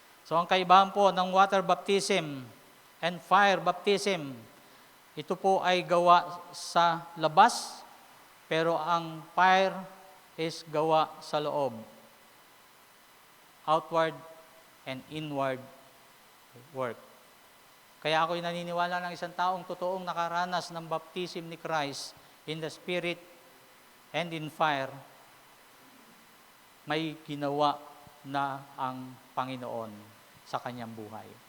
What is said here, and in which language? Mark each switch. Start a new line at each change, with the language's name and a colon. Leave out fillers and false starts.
Filipino: So ang kaibahan po ng water baptism and fire baptism, ito po ay gawa sa labas, pero ang fire is gawa sa loob.
English: Outward and inward work.
Filipino: Kaya ako'y naniniwala ng isang taong totoong nakaranas ng baptism ni Christ
English: in the Spirit and in fire,
Filipino: may ginawa na ang Panginoon sa kanyang buhay.